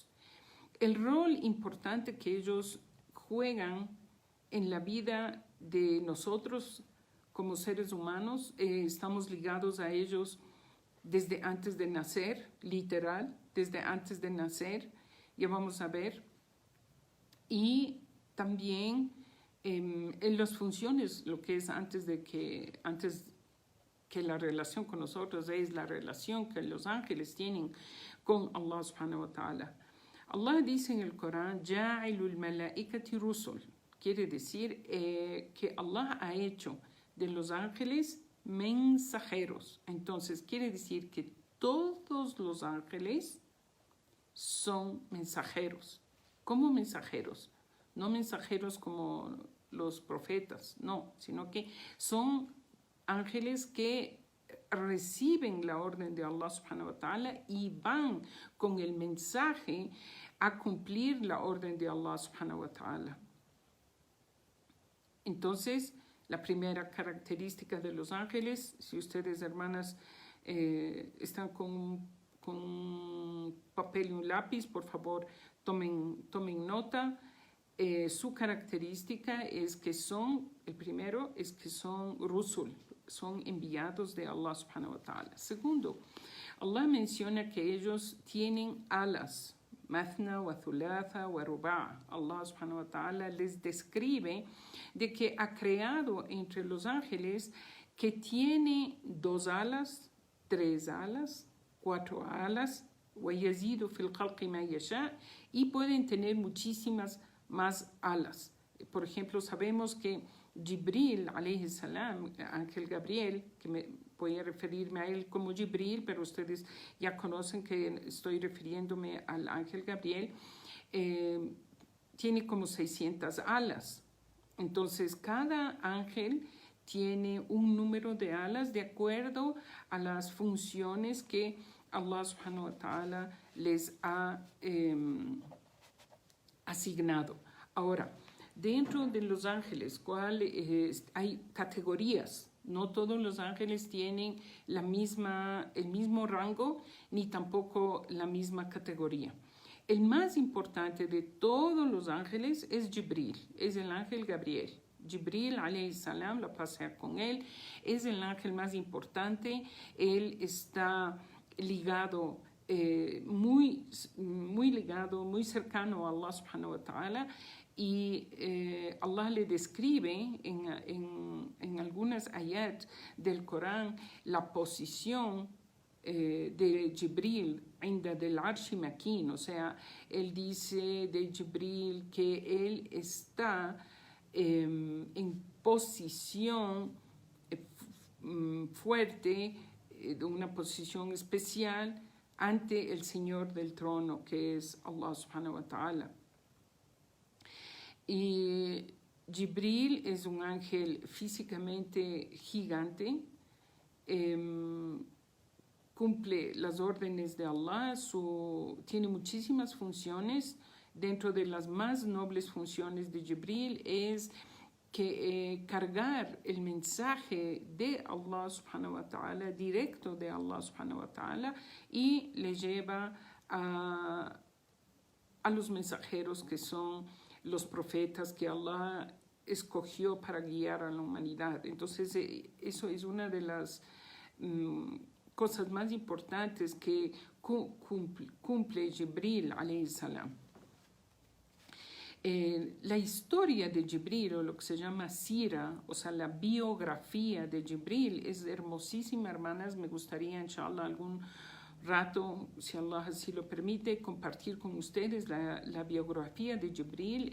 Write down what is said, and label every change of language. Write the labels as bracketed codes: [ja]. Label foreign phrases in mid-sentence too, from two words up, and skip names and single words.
[es] El rol importante que ellos juegan en la vida de nosotros como seres humanos, estamos ligados a ellos desde antes de nacer, literal, desde antes de nacer, ya vamos a ver, y también en las funciones, lo que es antes que la relación con nosotros es la relación que los ángeles tienen con Allah [ar] سبحانه وتعالى. [es] Allah dice en el Corán, [ar] جاعل الملائكة رسل, [es] quiere decir que Allah ha hecho de los ángeles mensajeros. Entonces quiere decir que todos los ángeles son mensajeros. ¿Cómo mensajeros? No mensajeros como los profetas, no, sino que son ángeles que reciben la orden de Allah [ar] سبحانه وتعالى [es] y van con el mensaje a cumplir la orden de Allah [ar] سبحانه وتعالى. [es] Entonces, la primera característica de los ángeles, si ustedes, hermanas, están con papel y un lápiz, por favor, tomen nota. Su característica es que el primero es que son rusul, son enviados de Allah [ar] سبحانه وتعالى. [es] Segundo, Allah menciona que ellos tienen alas, [ar] مثنى وثلاث ورباع'. [es] Allah [ar] سبحانه وتعالى [es] les describe de que ha creado entre los ángeles que tiene 2 alas, 3 alas, 4 alas, [ar] ويزيد في الخلق ما يشاء', [es] y pueden tener muchísimas más alas. Por ejemplo, sabemos que Jibril, [ar] عليه السلام, [es] ángel Gabriel, que voy a referirme a él como Jibril, pero ustedes ya conocen que estoy refiriéndome al ángel Gabriel, tiene como 600 alas. Entonces, cada ángel tiene un número de alas de acuerdo a las funciones que Allah [ar] سبحانه وتعالى [es] les ha asignado. Ahora, dentro de los ángeles, hay categorías. No todos los ángeles tienen el mismo rango, ni tampoco la misma categoría. El más importante de todos los ángeles es Jibril, es el ángel Gabriel. Jibril, [ar] عليه السلام, [es] la paz sea con él, es el ángel más importante. Él está ligado, muy ligado, muy cercano a Allah [ar] سبحانه وتعالى, [es] y Allah le describe en algunas ayat del Corán la posición de Jibril inda del [ar] العرش مكين, [es] o sea, él dice de Jibril que él está en posición fuerte, de una posición especial ante el Señor del trono, que es Allah [ar] سبحانه وتعالى. [es] Y Jibril es un ángel físicamente gigante, cumple las órdenes de Allah, tiene muchísimas funciones. Dentro de las más nobles funciones de Jibril es que cargar el mensaje de Allah [ar] سبحانه وتعالى, [es] directo de Allah [ar] سبحانه وتعالى, [es] y le lleva a los mensajeros que son los profetas que Allah escogió para guiar a la humanidad. Entonces, eso es una de las cosas más importantes que cumple Jibril [ar] عليه السلام. [es] La historia de Jibril, o lo que se llama Sira, o sea, la biografía de Jibril, es hermosísima, hermanas. Me gustaría, inshallah, algún rato, si Allah así lo permite, compartir con ustedes la biografía de Jibril.